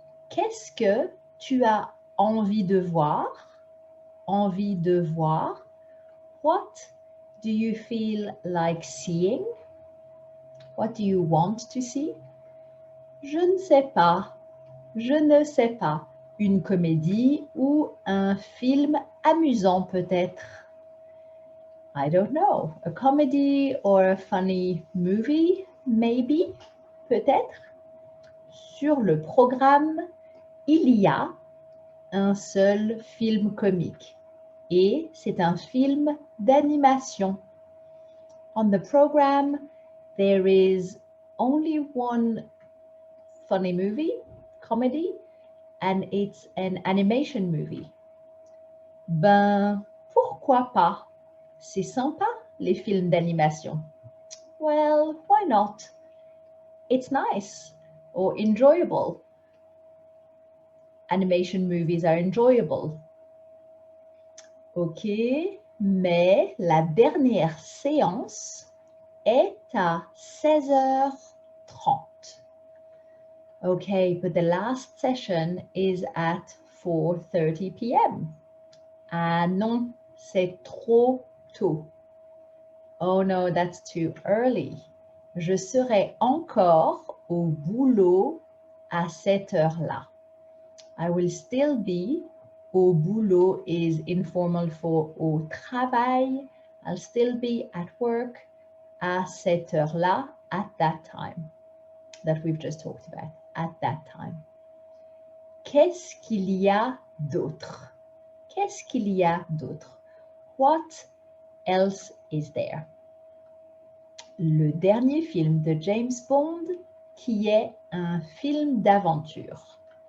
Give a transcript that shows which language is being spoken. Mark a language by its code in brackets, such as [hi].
[fr] Qu'est-ce que tu as envie de voir? Envie de voir. [en] What do you feel like seeing? What do you want to see? [fr] Je ne sais pas. Je ne sais pas. Une comédie ou un film amusant peut-être. [en] I don't know. A comedy or a funny movie, maybe, [fr] peut-être. Sur le programme, il y a un seul film comique et c'est un film d'animation. [en] On the program, there is only one funny movie, comedy, and it's an animation movie. [fr] Ben, pourquoi pas? C'est sympa, les films d'animation. [en] Well, why not? It's nice or enjoyable. Animation movies are enjoyable. [fr] Ok, mais la dernière séance est à 16h30. [en] Okay, but the last session is at 4:30 p.m. [fr] Ah non, c'est trop tôt. [en] Oh no, that's too early. [fr] Je serai encore au boulot à cette heure-là. [en] I will still be. [fr] Au boulot [en] is informal for [fr] au travail. [en] I'll still be at work [fr] à cette heure-là, [en] at that time that we've just talked about, at that time. [fr] Qu'est-ce qu'il y a d'autre? Qu'est-ce qu'il y a d'autre? [en] What else is there? [fr] le dernier film de James Bond qui est un film d'aventure.